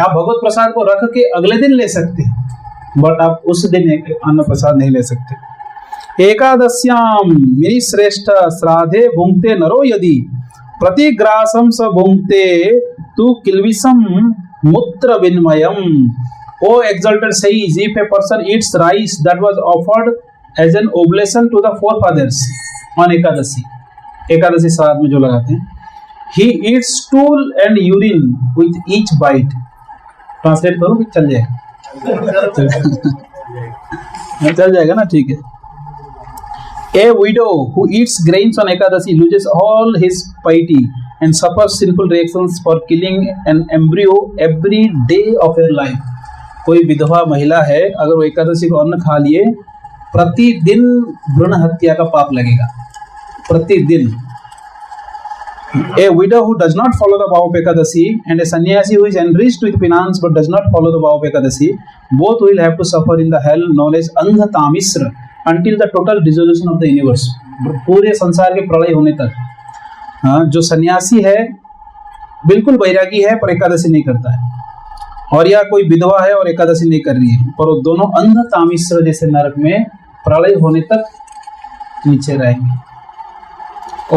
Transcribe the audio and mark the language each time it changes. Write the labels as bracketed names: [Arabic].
[Hindi] आप भगवत प्रसाद को रख के अगले दिन ले सकते हैं, बट आप उस दिन अन्न प्रसाद नहीं ले सकते। [Sanskrit] एकादश्याम मेरी श्रेष्ठ श्राद्धे भुंक्ते नरो यदि प्रतिग्रासम स भुंक्ते तु किल्विषम मूत्र विन्मयम। [English] O exalted says, if a person eats rice that was offered as an oblation to the forefathers on Ekadashi, [Hindi] Ekadashi श्राद्ध में जो लगाते हैं, [English] he eats stool and urine with each bite। [Hindi] Translate करो कि चल जाएगा? चल जाएगा ना, ठीक है। [English] A widow who eats grains on Ekadashi loses all his piety and suffers sinful reactions for killing an embryo every day of her life। [Hindi] कोई विधवा महिला है, अगर वो एकादशी को अन्न खा लिए, प्रतिदिन भ्रूण हत्या का पाप लगेगा, प्रतिदिन। [English] A widow who does not follow the vow of Ekadashi and a sannyasi who is enriched with finance but does not follow the vow of Ekadashi, both will have to suffer in the hell known as Andhatamisra until the total dissolution of the universe। [Hindi] पूरे संसार के प्रलय होने तक। जो सन्यासी है बिल्कुल वैरागी है पर एकादशी नहीं करता है, और या कोई विधवा है और एकादशी नहीं कर रही है, पर वो दोनों अंधतामिश्र जैसे नरक में प्रलय होने तक नीचे रहेंगे।